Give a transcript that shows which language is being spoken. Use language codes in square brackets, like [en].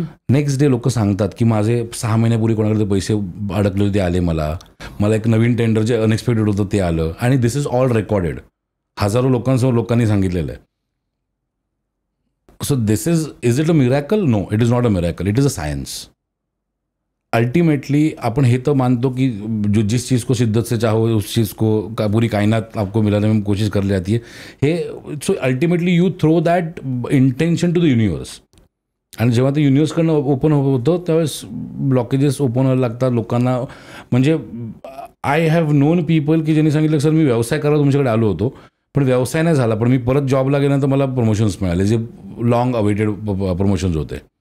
[mr] Next day लोक सांगतात की माझे 6 महिन्यापूर्वी कोणाकडे पैसे अडकले होते, ते आले. मला एक नवीन टेंडर जे अनएक्सपेक्टेड होतं ते आलं. आणि [en] This is all recorded. [mr] हजारो लोकांसमोर लोकांनी सांगितलेलं आहे. [en] So this is it a miracle? No, it is not a miracle, it is a science. [hi] Ultimately [mr] आपण हे तर मानतो [hi] कि जिस चीज़ को शिद्दत से चाहो उस चीज़ को पूरी कायनात आपको मिलाने में कोशिश कर जाती है. [en] हे so ultimately you throw that intention to the universe. [mr] आणि जेव्हा ते युनिवर्सकडनं ओपन होतं त्यावेळेस ब्लॉकेजेस ओपन व्हायला लागतात लोकांना. म्हणजे [en] I have known people [mr] की ज्यांनी सांगितलं सर मी व्यवसाय करायला तुमच्याकडे आलो होतो पण व्यवसाय नाही झाला, पण मी परत जॉबला गेल्यानंतर मला प्रमोशन्स मिळाले जे लॉंग अवेटेड प्रमोशन्स होते.